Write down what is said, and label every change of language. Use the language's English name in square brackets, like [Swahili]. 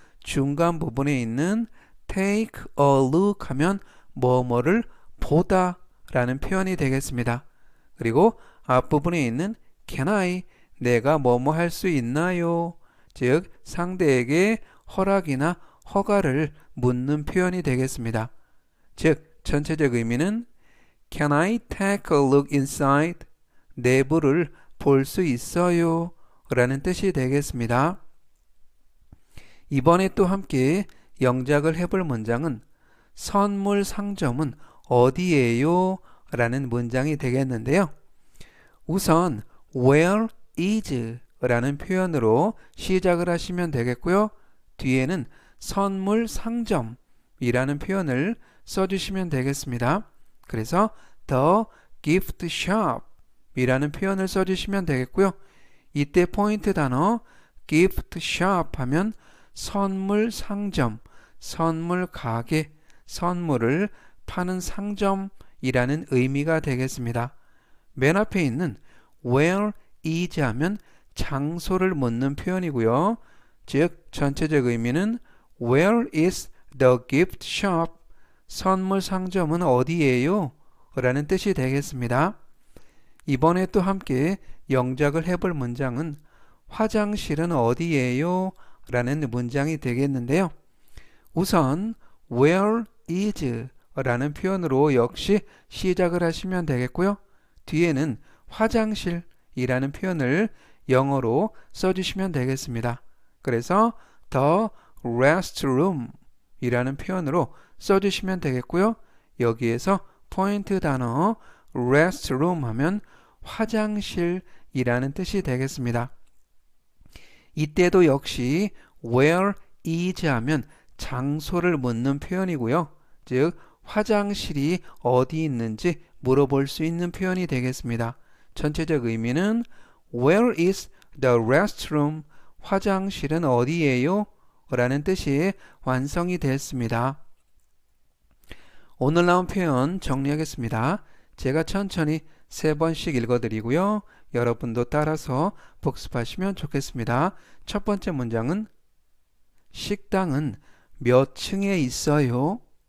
[Korean] 중간 부분에 있는 [English] take a look [Korean] 하면 뭐뭐를 보다 라는 표현이 되겠습니다. 그리고 앞부분에 있는 [English] can I [Korean] 내가 뭐뭐 할 수 있나요? 즉 상대에게 허락이나 허가를 묻는 표현이 되겠습니다. 즉 전체적 의미는 [English] Can I take a look inside? [Korean] 내부를 볼 수 있어요? 라는 뜻이 되겠습니다. 이번에 또 함께 영작을 해볼 문장은 선물 상점은 어디예요? 라는 문장이 되겠는데요. 우선 [English] where is [Korean] 라는 표현으로 시작을 하시면 되겠고요. 뒤에는 선물 상점이라는 표현을 써주시면 되겠습니다. 그래서 [English] the gift shop [Korean] 이라는 표현을 써주시면 되겠고요. 이때 포인트 단어 gift shop 하면 선물 상점, 선물 가게, 선물을 파는 상점이라는 의미가 되겠습니다. 맨 앞에 있는 [English] where is [Korean] 하면 장소를 묻는 표현이고요. 즉 전체적 의미는 [English] Where is the gift shop? [Korean] 선물 상점은 어디예요? 라는 뜻이 되겠습니다. 이번에 또 함께 영작을 해볼 문장은 화장실은 어디예요? 라는 문장이 되겠는데요. 우선 [English] Where is? [Korean] 라는 표현으로 역시 시작을 하시면 되겠고요. 뒤에는 화장실이라는 표현을 영어로 써주시면 되겠습니다. 그래서 [English] the restroom [Korean] 이라는 표현으로 써주시면 되겠고요. 여기에서 포인트 단어 restroom 하면 화장실이라는 뜻이 되겠습니다. 이때도 역시 [English] where is [Korean] 하면 장소를 묻는 표현이고요. 즉 화장실이 어디 있는지 물어볼 수 있는 표현이 되겠습니다. 전체적 의미는 [English] Where is the restroom? [Korean] 화장실은 어디예요? 라는 뜻이 완성이 됐습니다. 오늘 나온 표현 정리하겠습니다. 제가 천천히 3번씩 읽어드리고요. 여러분도 따라서 복습하시면 좋겠습니다. 첫 번째 문장은 식당은 몇 층에 있어요?